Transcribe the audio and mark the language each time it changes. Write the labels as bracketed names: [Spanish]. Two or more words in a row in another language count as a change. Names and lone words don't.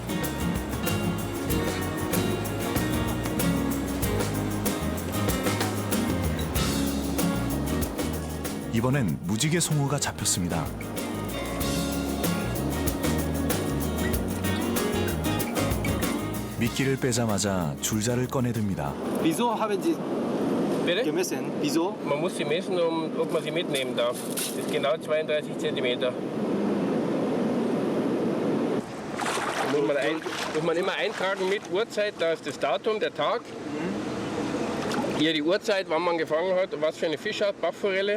[Korean] 이번엔 무지개 송어가 잡혔습니다. 미끼를 빼자마자 줄자를 꺼내듭니다. [German] Wieso haben Sie gemessen? Wieso? Man muss sie messen, ob man sie mitnehmen darf. Das ist genau 32 cm. Muss man immer eintragen mit Uhrzeit, da ist das Datum, der Tag. Hier die Uhrzeit, wann man gefangen hat, was für eine Fischart, Bachforelle.